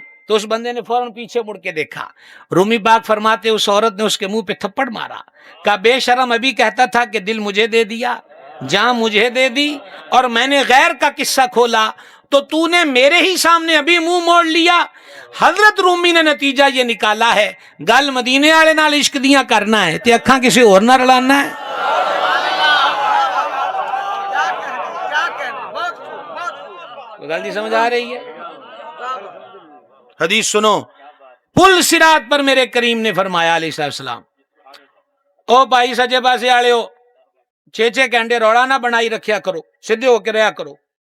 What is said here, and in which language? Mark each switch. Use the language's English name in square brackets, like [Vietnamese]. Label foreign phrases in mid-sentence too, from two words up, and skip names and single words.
[Urdu] تو اس بندے نے فوراً پیچھے مڑ کے دیکھا. رومی پاک فرماتے اس عورت نے اس کے منہ پہ تھپڑ مارا, کہا بے شرم, ابھی کہتا تھا کہ دل مجھے دے دیا, جان مجھے دے دی, اور میں نے غیر کا قصہ کھولا تو نے میرے ہی سامنے ابھی منہ موڑ لیا. حضرت رومی نے نتیجہ یہ نکالا ہے, [Punjabi] گل مدینے والے نال عشق دیاں کرنا ہے تے اکھاں کسی اور نہ رلانا ہے. گل دی سمجھ آ رہی ہے؟ [Urdu] حدیث سنو, پل صراط پر میرے کریم نے فرمایا [Arabic] علیہ السلام, [Punjabi] او بھائی سجے پاسے والے ہو, 6 گھنٹے روڑا نہ بنائی رکھیا کرو, سیدھے ہو کے رہا کرو.